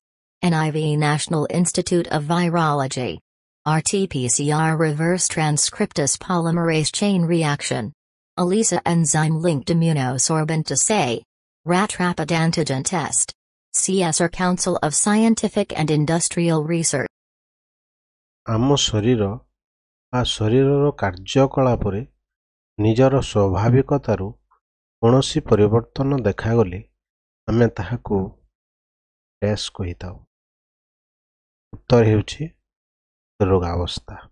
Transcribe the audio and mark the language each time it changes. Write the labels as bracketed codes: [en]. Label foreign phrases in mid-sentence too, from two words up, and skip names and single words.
[en] NIV National Institute of Virology. RT-PCR Reverse Transcriptase Polymerase Chain Reaction. ELISA Enzyme-Linked Immunosorbent Assay. RAT Rapid Antigen Test. CSR Council of Scientific and Industrial Research. [or] ଆମ ଶରୀର ବା ଶରୀରର କାର୍ଯ୍ୟକଳାପରେ ନିଜର ସ୍ୱାଭାବିକତାରୁ କୌଣସି ପରିବର୍ତ୍ତନ ଦେଖାଗଲେ ଆମେ ତାହାକୁ ଡ୍ୟାସ୍ କହିଥାଉ। ଉତ୍ତର ହେଉଛି ରୋଗାବସ୍ଥା।